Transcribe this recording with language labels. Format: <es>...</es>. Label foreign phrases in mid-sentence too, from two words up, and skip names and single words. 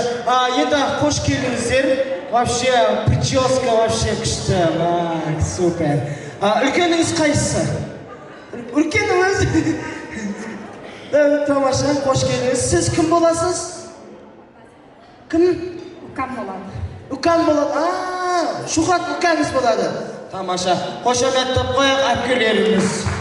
<uz>Endi xush keldingizlar.</uz> <ru>Вообще прическа вообще kuchli, super.</ru> <uz>Ulkaningiz qaysisi? Ulkanimiz. Tamosha, xush keldingiz. Siz kim bo'lasiz? Kim? Ukam bo'ladi. Ukam bo'ladi. Shuhrat ukangiz bo'ladi. Tamosha, qo'shamat deb qo'yaq akillerimiz.</uz>